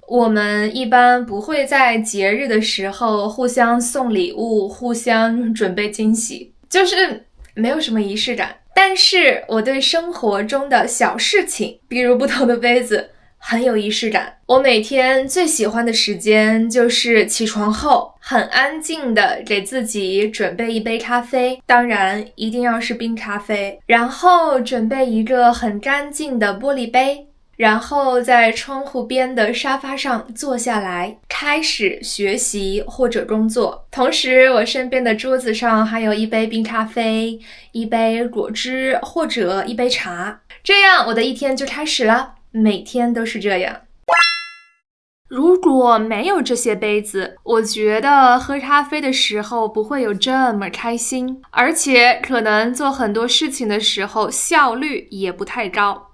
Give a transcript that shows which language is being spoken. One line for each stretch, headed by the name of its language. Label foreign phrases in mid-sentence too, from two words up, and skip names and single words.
Chinese: 我們一般不會在節日的時候互相送禮物，互相準備驚喜，就是沒有什麼儀式感。但是我對生活中的小事情，比如不同的杯子，很有儀式感。我每天最喜歡的時間就是起床後，很安靜的給自己準備一杯咖啡，當然一定要是冰咖啡，然後準備一個很乾淨的玻璃杯，然後在窗戶邊的沙發上坐下來，開始學習或者工作。同時，我身邊的桌子上還有一杯冰咖啡，一杯果汁或者一杯茶，這樣我的一天就開始了。每天都是這樣。如果沒有這些杯子，我覺得喝咖啡的時候不會有這麼開心，而且可能做很多事情的時候效率也不太高。